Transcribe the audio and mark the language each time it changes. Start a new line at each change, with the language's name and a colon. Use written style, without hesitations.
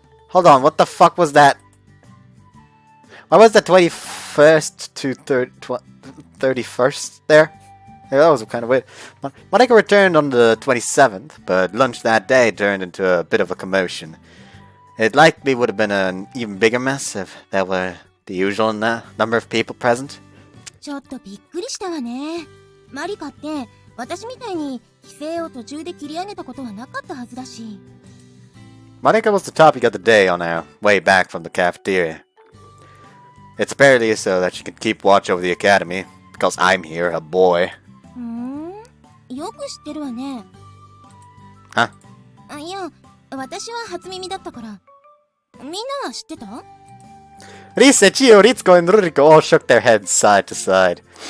English: Hold on, what the fuck was that? Why was the 21st to 31st there? Yeah, that was kind of weird. Marika returned on the 27th, but lunch that day turned into a bit of a commotion. It likely would have been an even bigger mess if there were the usual number of people present.
Japanese: ちょっとびっくりしたわね。マリカって私みたいに規制を途中で切り上げたことはなかったはずだし。
English: Marika was the topic of the day on our way back from the cafeteria. It's apparently so that she can keep watch over the academy, because I'm here, a boy.
Japanese: よく知ってるわね。は？いや、私は初耳だったから。みんなは知ってた？
English: Risa, Chio, Ritsuko, and Ruriko all shook their heads side to side.